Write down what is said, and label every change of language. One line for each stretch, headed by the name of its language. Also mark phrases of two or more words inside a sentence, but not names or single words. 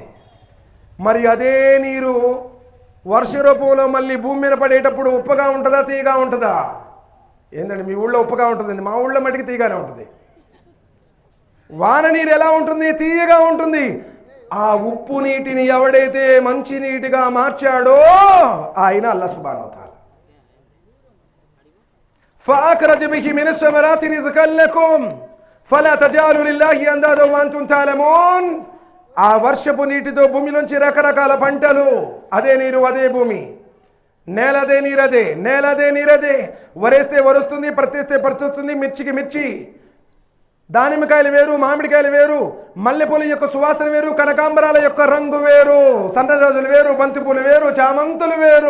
Telugu: మరి అదే నీరు వర్ష రూపంలో మళ్ళీ భూమి మీద పడేటప్పుడు ఉప్పగా ఉంటుందా, తీయగా ఉంటుందా? ఏంటండి మీ ఊళ్ళో ఉప్పగా ఉంటుంది, మా ఊళ్ళో మటుకు తీయగానే ఉంటుంది. వాన నీరు ఎలా ఉంటుంది? తీయగా ఉంటుంది. ఆ ఉప్పు నీటిని ఎవడైతే మంచి నీటిగా మార్చాడో ఆయన అల్లాహ్
Arabic: سبحانه وتعالى. فأخرج به من الثمرات رزقا لكم فلا تجعلوا لله أندادا وأنتم تعلمون.
Telugu: ఆ వర్షపు నీటితో భూమిలోంచి రకరకాల పంటలు, అదే నీరు అదే భూమి, నేలదే నీరదే, నేలదే నీరదే. వరేస్తే వరుస్తుంది, ప్రతిస్తే ప్రతిస్తుంది. మిర్చికి మిర్చి, దానిమ్మకాయలు వేరు, మామిడికాయలు వేరు, మల్లెపూల యొక్క సువాసన వేరు, కనకాంబరాల యొక్క రంగు వేరు, సన్నజాజులు వేరు, బంతిపూలు వేరు, చామంతులు వేరు.